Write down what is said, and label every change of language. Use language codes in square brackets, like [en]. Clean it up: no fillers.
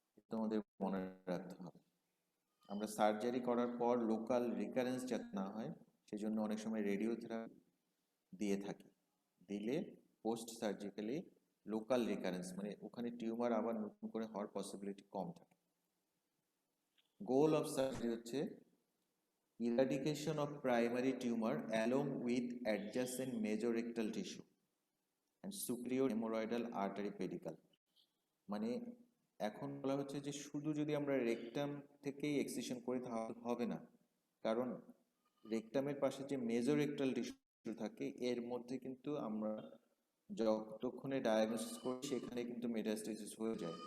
[bn] তোমাদের মনে রাখতে হবে। আমরা সার্জারি করার পর লোকাল রিকারেন্স যাতে না হয় সেজন্য অনেক সময় রেডিওথেরাপি দিয়ে থাকি। দিলে পোস্ট সার্জিক্যালি লোকাল রিকারেন্স মানে ওখানে টিউমার আবার নতুন করে হওয়ার পসিবিলিটি কম থাকে। [en] Goal of surgery হচ্ছে eradication of primary tumor along with adjacent mesorectal tissue and superior hemorrhoidal artery pedicle। [bn] মানে এখন বলা হচ্ছে যে শুধু যদি আমরা রেকটাম থেকেই এক্সিশন করি তাহলে হবে না, কারণ রেকটামের পাশে যে মেজোরেক্টাল টিস্যু থাকে এর মধ্যে কিন্তু আমরা যতক্ষণে ডায়াগনোসিস করি সেখানে কিন্তু মেটাস্টেসিস হয়ে যায়।